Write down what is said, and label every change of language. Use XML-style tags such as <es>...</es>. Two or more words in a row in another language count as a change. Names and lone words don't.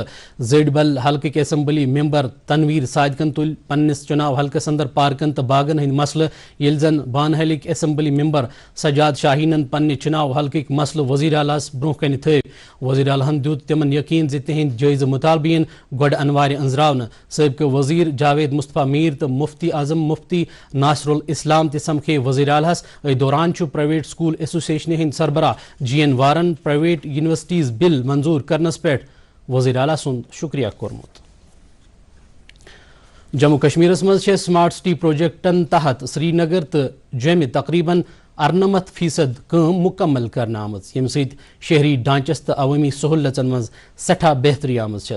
<ks>زٔڈۍ بل حلقٕکۍ اسمبلی ممبر تنویر صادقن تُلۍ پننِس چُناو حلقس اندر پارکن تہٕ باغن ہٕنٛدۍ مسلہٕ ییٚلہِ زن بانہلٕکۍ اسمبلی ممبر سجاد شاہینن پننہِ چُناو حلقٕکۍ مسلہٕ وزیر اعلیٰ برونٛہہ کنہِ تھٲوۍ۔ وزیر اعلیٰ ہن دیُت تِمن یقین زِ تِہنٛدۍ جٲیزٕ مُطالبہٕ یِن گۄڈٕ انوارِ أنٛزراونہٕ۔ سٲبقہٕ وزیر جاوید مصطفیٰ میٖر تہٕ مفتی اعظم مفتی ناصر الاسلام تہِ سمکھے وزیر اعلیٰ ہس۔ أتھۍ دوران چھُ</ks> <en>private school</en> <ks>ایسوسیشنہِ ہٕنٛدۍ سربراہ جی این وارن</ks> <en>private universities bill</en> <ks>منظور کرنس پٮ۪ٹھ وزیر اعلیٰ سُنٛد شُکریہ کوٚرمُت۔ جموں کشمیرس منٛز چھےٚ</ks> <en>smart city</en> <ks>پروجیکٹن تحت سری نگر تہٕ جوٚمہِ تقریباً 98% کٲم مُکمل کرنہٕ آمٕژ ییٚمہِ سۭتۍ شہری ڈھانچس تہٕ عوٲمی سہوٗلیژن منٛز سٮ۪ٹھاہ بہتری آمٕژ چھےٚ۔</ks>